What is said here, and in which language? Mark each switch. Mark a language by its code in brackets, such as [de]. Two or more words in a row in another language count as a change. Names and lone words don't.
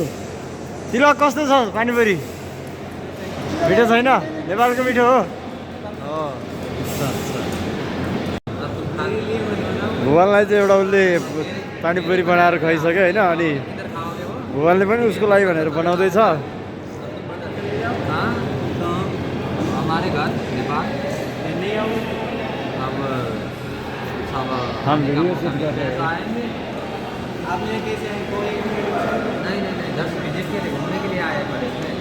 [ne] तिलक कस्तो छ पानीपुरी? मिठो छैन? नेपालको मिठो हो? भुवनलाई चाहिँ एउटा उसले पानीपुरी बनाएर खुवाइसक्यो होइन, अनि भुवनले पनि उसको लागि भनेर बनाउँदैछ। [hi] हमारे घर नेपाल हम वीडियो शूट कर रहे हैं। आप ये कैसे कोई नहीं 10 विजिट के लिए घूमने के लिए आए पड़े।